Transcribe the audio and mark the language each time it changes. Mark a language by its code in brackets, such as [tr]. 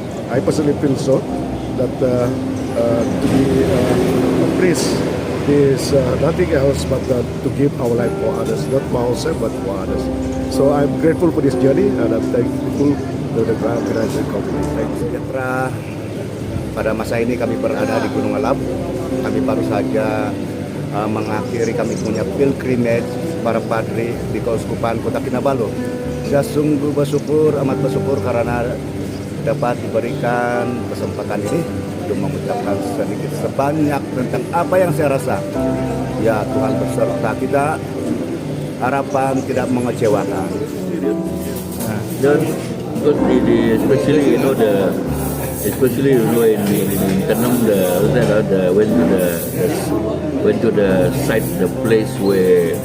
[en] I personally feel so that to be a priest is nothing else but to give our life for others, not for ourselves but for others. So I'm grateful for this journey and I'm thankful to the Grand Financial Committee. Thank you. [ms] Sejahtera, pada masa ini kami berada di Gunung Alam. Kami baru saja mengakhiri kami punya pilgrimage para padri di Keuskupan Kota Kinabalu. Saya sungguh bersyukur, amat bersyukur karena dapat diberikan kesempatan ini untuk mengucapkan sedikit sebanyak tentang apa yang saya rasa. Ya, Tuhan berserta kita, harapan tidak mengecewakan. [en] Especially in Tanam, went to the site, the place where